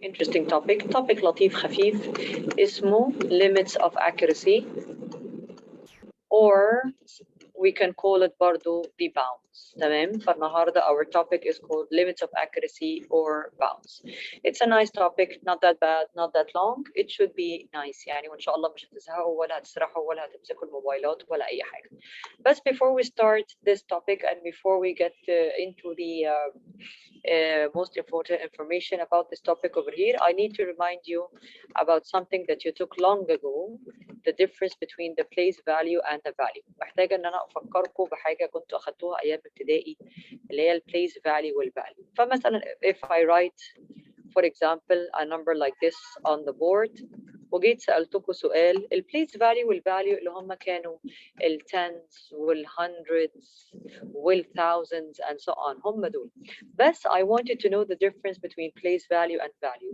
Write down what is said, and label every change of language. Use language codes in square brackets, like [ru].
[en] interesting topic [ar] لطيف خفيف اسمه [en] limits of accuracy, or we can call it برضو the bounds. [ar] تمام؟ فالنهارده [en] our topic is called limits of accuracy or bounds. It's a nice topic, not that bad, not that long. It should be nice [ar] يعني وإن شاء الله مش هتزهقوا ولا هتسرحوا ولا هتمسكوا الموبايلات ولا أي حاجة. [en] But before we start this topic and before we get into the most important information about this topic over here, I need to remind you about something that you took long ago, the difference between the place value and the value. [ar] محتاجة إن أنا أفكركم بحاجة كنتوا أخدتوها أيام ابتدائي اللي هي place value والvalue. فمثلا [en] if I write for example a number like this on the board [ar] وجيت سألتكم سؤال البليس فاليو والفاليو اللي هم كانوا التنز والهندردز والثاوزندز [en] and so on [ar] هم دول. [en] بس I wanted to know the difference between place value and value.